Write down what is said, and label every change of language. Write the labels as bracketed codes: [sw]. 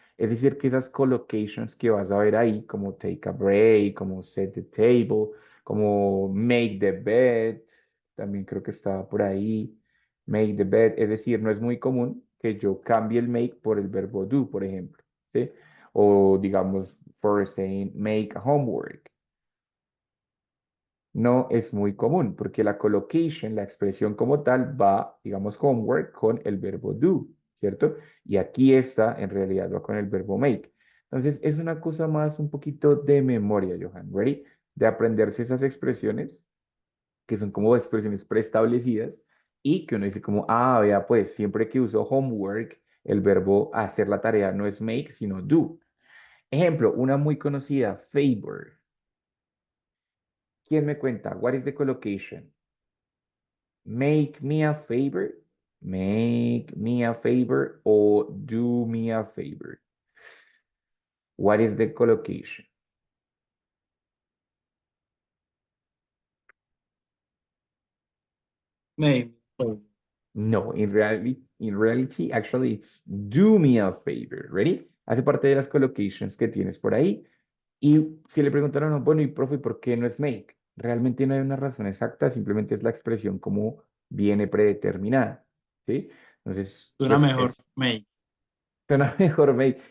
[es] Es decir, que esas collocations que vas a ver ahí, como [en] take a break, [es] como [en] set the table, [es] como [en] make the bed, [es] también creo que estaba por ahí, make the bed, es decir, no es muy común que yo cambie el make por el verbo do, por ejemplo, ¿sí? O digamos, [en] for saying make a homework. [es] No es muy común porque la collocation, la expresión como tal, va, digamos, homework con el verbo do, ¿cierto? Y aquí esta en realidad va con el verbo make. Entonces, es una cosa más un poquito de memoria, Johan, ¿ready? De aprenderse esas expresiones que son como expresiones preestablecidas y que uno dice como, ah, vea, pues siempre que uso homework, el verbo hacer la tarea no es make, sino do. Ejemplo, una muy conocida, favor. ¿Quién me cuenta? [en] What is the collocation? Make me a favor. Make me a favor o do me a favor. What is the collocation? Maybe. No, in reality, actually, it's do me a favor. Ready? [es] Hace parte de las collocations que tienes por ahí. Y si le preguntaron, no, bueno, y profe, ¿por qué no es make? Realmente no hay una razón exacta, simplemente es la expresión como viene predeterminada, ¿sí? Entonces, Suena mejor, make. suena mejor make.